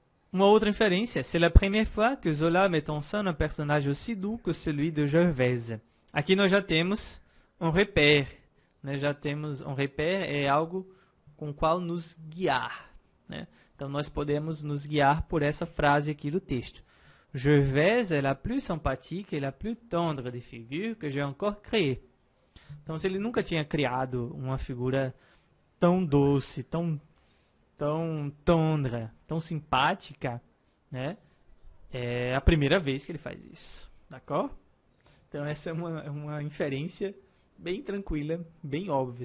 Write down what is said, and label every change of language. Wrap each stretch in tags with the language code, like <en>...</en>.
<pt>Uma outra inferência,</pt> <fr>c'est la première fois que Zola met en scène un personnage aussi doux que celui de Gervaise.</fr> <pt>Aqui nós já temos um repère, né? Já temos um repère, é algo com o qual nos guiar, né? Então nós podemos nos guiar por essa frase aqui do texto.</pt> <fr>Gervaise est la plus sympathique et la plus tendre des figures que j'ai encore créées.</fr> <pt>Então, se ele nunca tinha criado uma figura tão doce, tão tendre, tão simpática, né? É a primeira vez que ele faz isso, d'accord? Então essa é uma inferência bem tranquila, bem óbvia.</pt>